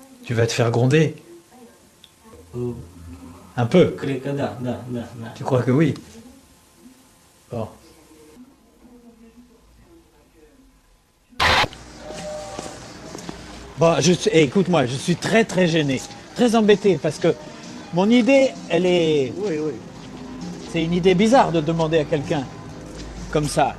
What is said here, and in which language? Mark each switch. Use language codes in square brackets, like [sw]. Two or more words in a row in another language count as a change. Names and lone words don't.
[fr] Tu vas te faire gronder. Un peu. [ro] Cred că da. [fr] Tu crois que oui? Bon. Bon, écoute-moi, je suis très très gêné, très embêté parce que mon idée, elle est... Oui. C'est une idée bizarre de demander à quelqu'un comme ça.